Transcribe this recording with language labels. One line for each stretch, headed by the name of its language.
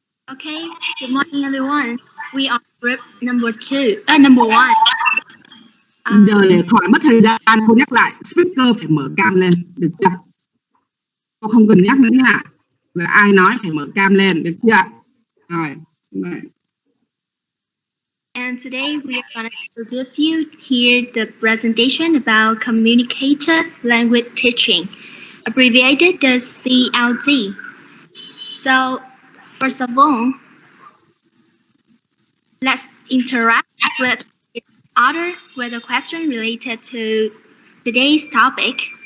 English: Okay, good morning everyone. We are group number 1.
Vietnamese: Giờ để khỏi mất thời gian, cô nhắc lại, speaker phải mở cam lên, được chưa? Cô không cần nhắc nữa nha. Là ai nói phải mở cam lên, được chưa? Rồi.
English: And today we are going to give you here the presentation about communicative language teaching, abbreviated as CLT. So, first of all, let's interact with each other with a question related to today's topic.